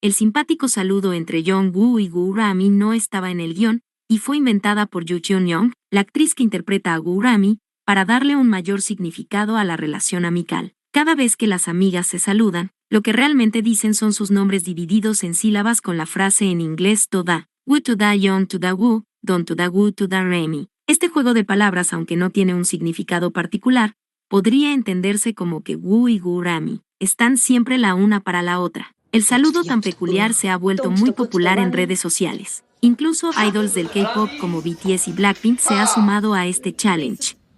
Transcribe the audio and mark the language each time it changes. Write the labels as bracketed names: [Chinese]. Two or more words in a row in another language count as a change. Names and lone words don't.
[Spanish] El simpático saludo entre Jong-woo y Woo Rami no estaba en el guión y fue inventada por Yoo Cheon-young, la actriz que interpreta a Woo Rami, para darle un mayor significado a la relación amical. Cada vez que las amigas se saludan, lo que realmente dicen son sus nombres divididos en sílabas con la frase en inglés toda, [English] Woo to da Young to da Woo, Don to da Woo to da Rami. [Spanish] Este juego de palabras, aunque no tiene un significado particular, podría entenderse como que Woo y Woo Rami están siempre la una para la otra. El saludo tan peculiar se ha vuelto muy popular en redes sociales. Incluso idols del K-pop como BTS y Blackpink se ha sumado a este challenge.